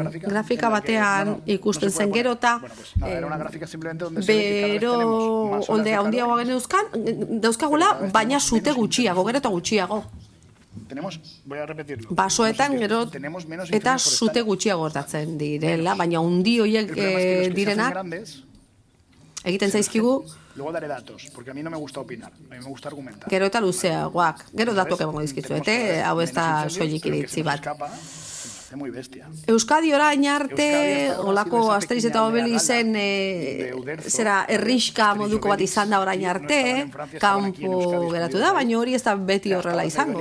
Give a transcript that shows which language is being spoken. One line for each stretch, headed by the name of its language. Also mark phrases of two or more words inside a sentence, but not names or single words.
Basque: Grafika batean ikusten zen gero eta bero oldea handiagoa geneuzkan, dauzkagula, baina zute gutxiago, gero eta gutxiago. Basoetan gero eta zute gutxiago gertatzen direla, baina hundi horiek direnak egiten zaizkigu.
Spanish: Luego daré datos, porque a mí no me gusta opinar, a mí me gusta argumentar.
Basque: Gero eta luzeagoak, gero datuak emango dizkizuete, hau ez da soilik iritzi bat. Euskadi orain arte, olako Asteriz eta Obelizen zera erriska moduko bat izan da orain arte, kanpo geratu da, baina hori ez da beti horrela izango.